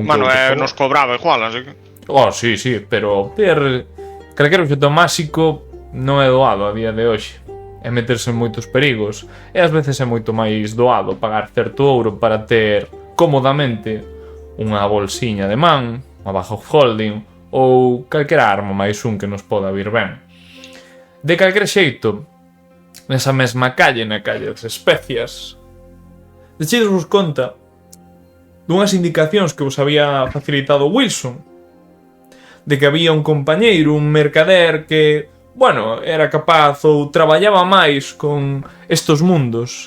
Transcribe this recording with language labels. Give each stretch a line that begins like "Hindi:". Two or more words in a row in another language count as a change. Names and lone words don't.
Galician: nos cobraba igual, así que... Oh, sí, pero ter calquer obxecto máxico non é doado a día de hoxe. É meterse en moitos perigos. E ás veces é moito máis doado pagar certo ouro para ter cómodamente unha bolsiña de man, unha
English: bag of holding
Galician: ou calquera arma máis un que nos poda vir ben. De calquer xeito, nesa mesma calle, na calle das especias, dechedes vos conta dunhas indicacións que vos había facilitado Wilson, de que había un compañeiro, un mercader que, bueno, era capaz ou traballaba máis con estos mundos.